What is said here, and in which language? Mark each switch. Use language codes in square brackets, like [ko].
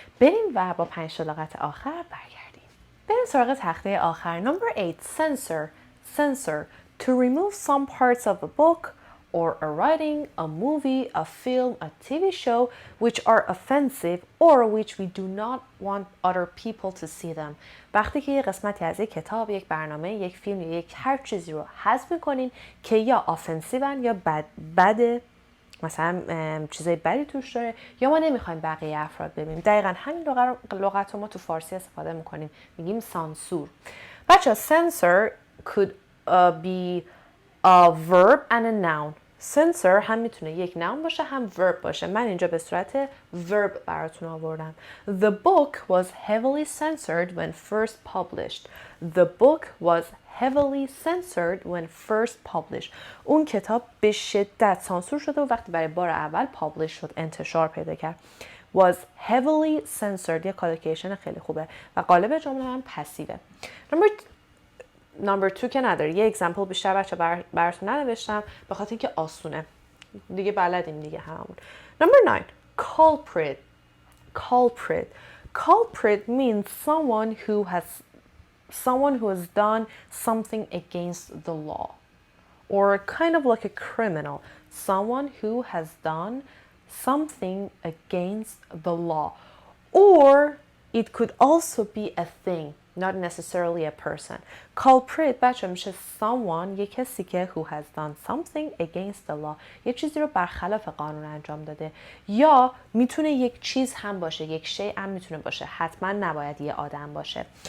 [fa] بریم و با 5 لغت آخر برگردیم. بریم سراغ تخته آخر. Number 8 censor. [en] Censor to remove some parts of a book or a writing, a movie, a film, a TV show which are offensive or which we do not want other people to see them. [fa] وقتی که یه قسمتی از یک کتاب، یک برنامه، یک فیلم یا یک هر چیزی رو حذف می‌کنین که یا آفنسیون یا بد مثلا چیزای بدی توش داره یا ما نمیخوایم بقیه افراد ببینیم. دقیقاً همین لغت رو ما تو فارسی استفاده می‌کنیم، میگیم سانسور. [en] بچه‌ها censor could be a verb and a noun. [fa] censor هم میتونه یک noun باشه هم verb باشه. من اینجا به صورت verb براتون آوردم. [en] The book was heavily censored when first published. The book was heavily censored when first published. [fa] اون کتاب به شدت سانسور شده و وقتی برای بار اول publish شد، انتشار پیدا کرد. [en] Was heavily censored [fa] یه کالوکیشن خیلی خوبه و قالب جمله هم پسیوه. نمبر 2 که نداره. یه اگزمپل بیشتر بچه براتون ننوشتم به خاطر اینکه آسونه دیگه، بلدیم دیگه هممون. نمبر 9 culprit. Culprit. [en] Culprit means someone who has done something against the law or kind of like a criminal. Someone who has done something against the law, or it could also be a thing, not necessarily a person. [fa] Culprit بچه میشه someone، یه کسی که [en] who has done something against the law، [fa] یه چیزی رو برخلاف قانون انجام داده. یا میتونه یک چیز هم باشه، یک شی هم میتونه باشه، حتما نباید یه آدم باشه.